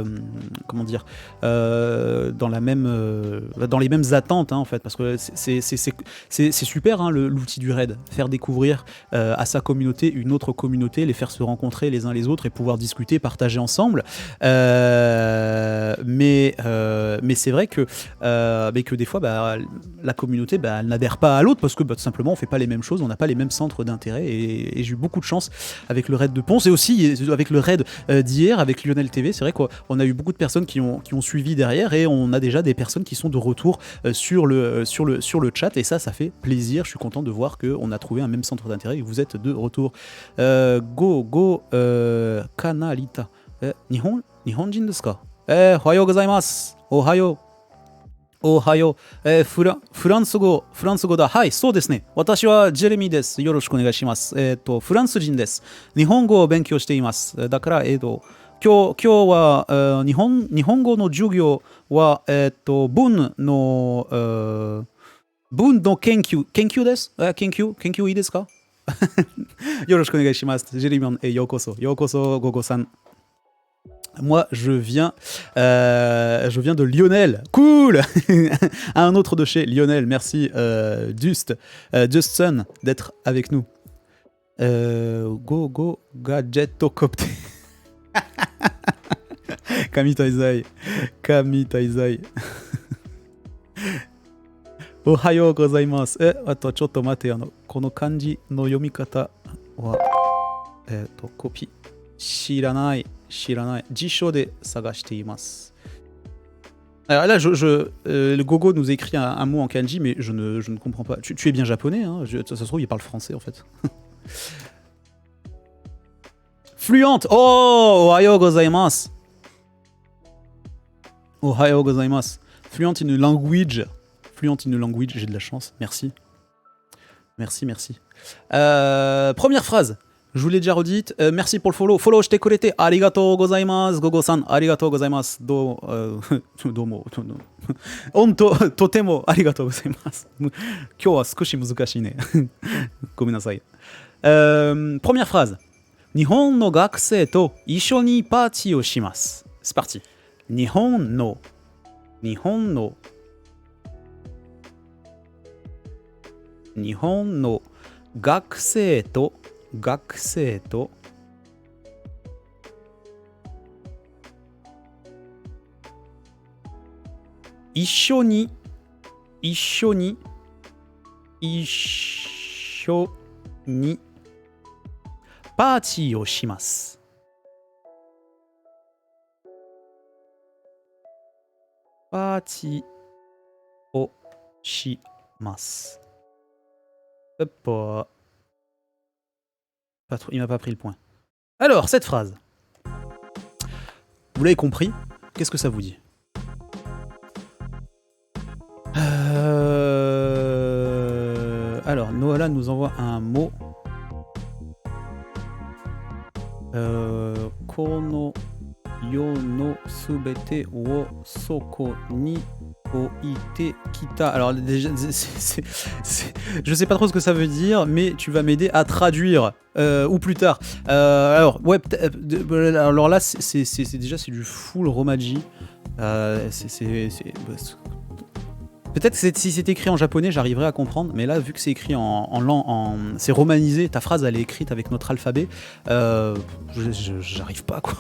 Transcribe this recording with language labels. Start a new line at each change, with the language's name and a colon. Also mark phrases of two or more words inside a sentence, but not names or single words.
French: dans les mêmes attentes en fait, parce que c'est super l'outil du raid, faire découvrir à sa communauté une autre communauté, les faire se rencontrer les uns les autres et pouvoir discuter, partager ensemble, mais c'est vrai que des fois la communauté elle n'adhère pas à l'autre parce que tout simplement on fait pas les mêmes choses, on n'a pas les mêmes centres d'intérêt, et j'ai eu beaucoup de chance avec le raid de Ponce et aussi avec le raid d'hier avec Lionel TV. C'est vrai qu'on a eu beaucoup de personnes qui ont suivi derrière, et on a déjà des personnes qui sont de retour sur le chat, et ça fait plaisir. Je suis content de voir qu'on a trouvé un même centre d'intérêt et que vous êtes de retour. Kanarita.
Japanese: 日本人ですか？おはようございます. Ohayou. フランス語だ。はい、そうですね。私はジェレミーです。よろしくお願いします。フランス人です。日本語を勉強しています。だから、今今日は、日本語の授業は、文の研究です。研究いいですか？よろしくお願いします。ジェリーマンet ようこそゴゴさん。 Moi, je viens de Lionel. Cool.
French: Un autre de chez Lionel. Merci, Justin, d'être avec nous. Go, gadget, copte. Kami Taizai.
Japanese: おはようございます. あとちょっと待て、この漢字の読み方は、コピー。知らない。辞書で探しています。
French: Alors là, le Gogo nous écrit un mot en kanji, mais je ne comprends pas. Tu es bien japonais, hein? Ça se trouve, il parle français en fait. Fluente.
Japanese: おお、おはようございます.
English: Fluent in language.
French: J'ai de la chance. Merci. Première phrase. Je vous l'ai déjà redite. Merci pour le follow. Follow, je t'ai collecté.
Japanese: ありがとうございます。ゴゴさん、ありがとうございます. Domo. 本当、とても、ありがとうございます. 今日は少し難しいね. Gomenasai.
French: Première phrase.
Japanese: 日本の学生と一緒にパーティーをします.
French: C'est parti.
Japanese: 日本の学生と一緒にパーティーをします. パーティーをします.
French: Hop. Il m'a pas pris le point. Alors, cette phrase. Vous l'avez compris? Qu'est-ce que ça vous dit? Alors, Noala nous envoie un mot.
Japanese: この世のすべてをそこに置いてきた.
French: Alors déjà, je sais pas trop ce que ça veut dire, mais tu vas m'aider à traduire ou plus tard. Alors ouais, alors là c'est déjà c'est du full romaji. Peut-être que si c'est écrit en japonais, j'arriverai à comprendre, mais là, vu que c'est écrit c'est romanisé, ta phrase, elle est écrite avec notre alphabet, j'arrive pas, quoi.